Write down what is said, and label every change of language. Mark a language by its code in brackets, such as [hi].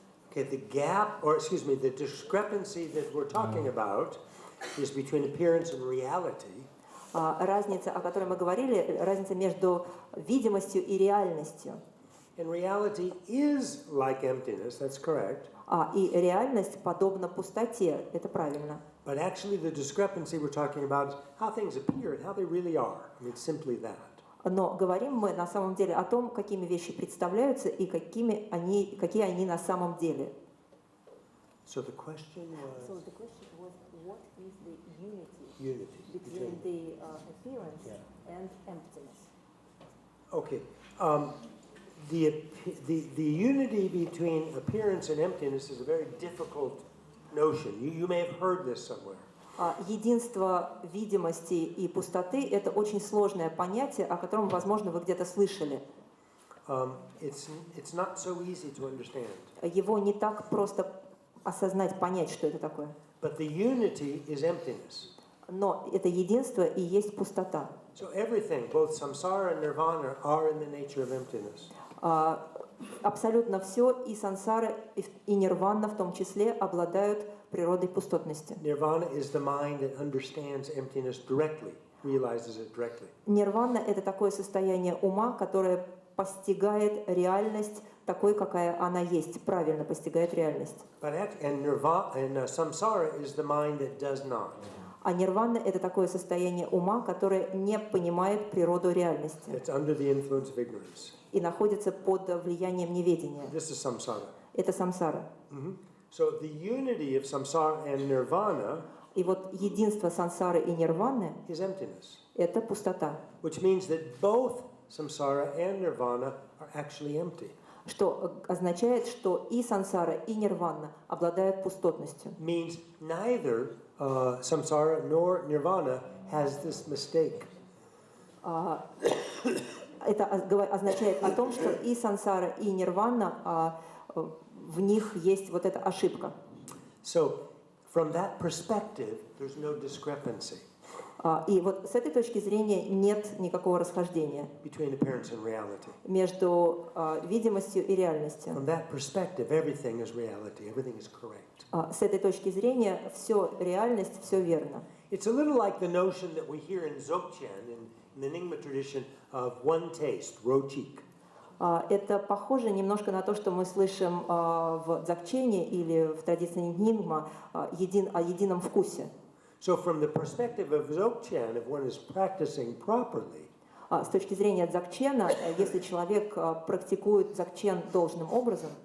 [en] okay, the gap, or excuse me, the discrepancy that we're talking about is between appearance and reality. [ru] Разница, о которой мы говорили, разница между видимостью и реальностью. [en] And reality is like emptiness, that's correct. [ru] И реальность подобна пустоте, это правильно. [en] But actually the discrepancy we're talking about is how things appear and how they really are. I mean, it's simply that. [ru] Но говорим мы на самом деле о том, какими вещи представляются и какие они на самом деле. [en] So the question was... So the question was, what is the Unity. between the appearance and emptiness? Okay. The unity between appearance and emptiness is a very difficult notion. You may have heard this somewhere. [ru] Единство видимости и пустоты – это очень сложное понятие, о котором, возможно, вы где-то слышали. [en] It's not so easy to understand. [ru] Его не так просто осознать, понять, что это такое. [en] But the unity is emptiness. [ru] Но это единство и есть пустота. [en] So everything, both samsara and nirvana, are in the nature of emptiness. [ru] Абсолютно все, и сансара, и нирвана в том числе, обладают природой пустотности. [en] Nirvana is the mind that understands emptiness directly, realizes it directly. [ru] Нирвана – это такое состояние ума, которое постигает реальность такой, какая она есть, правильно постигает реальность. [en] And samsara is the mind that does not. [ru] А нирвана – это такое состояние ума, которое не понимает природу реальности [en] It's under the influence of ignorance. [ru] и находится под влиянием неведения. [en] This is samsara. [ru] Это самсара. [en] So the unity of samsara and nirvana [ru] И вот единство сансары и нирваны [en] is emptiness, [ru] – это пустота, [en] which means that both samsara and nirvana are actually empty. [ru] что означает, что и сансара, и нирвана обладают пустотностью. [en] Means neither samsara nor nirvana has this mistake. [ru] Это означает о том, что и сансара, и нирвана, в них есть вот эта ошибка. [en] So, from that perspective, there's no discrepancy [ru] И вот с этой точки зрения нет никакого расхождения [en] between appearance and reality. [ru] между видимостью и реальностью. [en] From that perspective, everything is reality. Everything is correct. [ru] С этой точки зрения все реальность, все верно. [en] It's a little like the notion that we hear in Dzogchen, in the Nyingma tradition, of one taste, rochik. [ru] Это похоже немножко на то, что мы слышим в дзогчене или в традиции Нингма о едином вкусе. [en] So from the perspective of Dzogchen, if one is practicing properly, [ru] С точки зрения дзогчена, если человек практикует дзогчен должным образом,